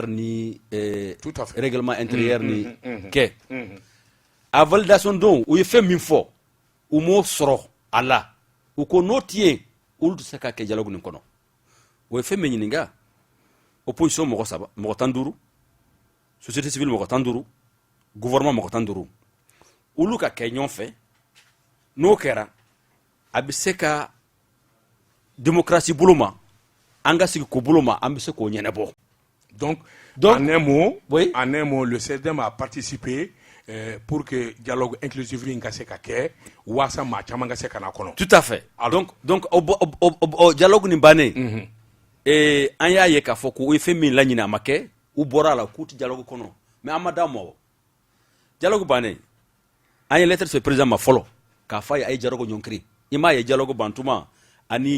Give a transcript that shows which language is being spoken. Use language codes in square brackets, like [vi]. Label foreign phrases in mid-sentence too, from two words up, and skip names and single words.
[bm] ni [fr] règlement intérieur [bm] ni kɛ a validation don u ye fɛn min fɔ u m'o sɔrɔ a la u ko n'o tɛ yen olu tɛ se ka kɛ dialogue nin kɔnɔ o ye fɛn min ɲininka opposition mɔgɔ 15 [fr] société civile [bm] mɔgɔ 15 gouvernement mɔgɔ 15 olu ka kɛ ɲɔgɔn fɛ n'o kɛra a bɛ se ka démocratie bolo ma an ka sigi ko bolo ma an bɛ se k'o ɲɛnabɔ. [fr] Donc en un mot, oui? En un mot, le CSDM a participé pour que dialogue inclusif [bm] in ka se ka kɛ waasa maa caman ka se ka na kɔnɔ. [fr] Tout à fait. Alors, donc [bm] o dialogue nin bannen an y'a ye k'a fɔ ko o ye fɛn min laɲini a ma kɛ u bɔra a la k'u tɛ dialogue kɔnɔ mais an ma d'a ma o dialogue bannen an ye lettre se président ma fɔlɔ k'a fɔ a ye dialogue ɲɔnkiri i m'a ye dialogue ban tuma ani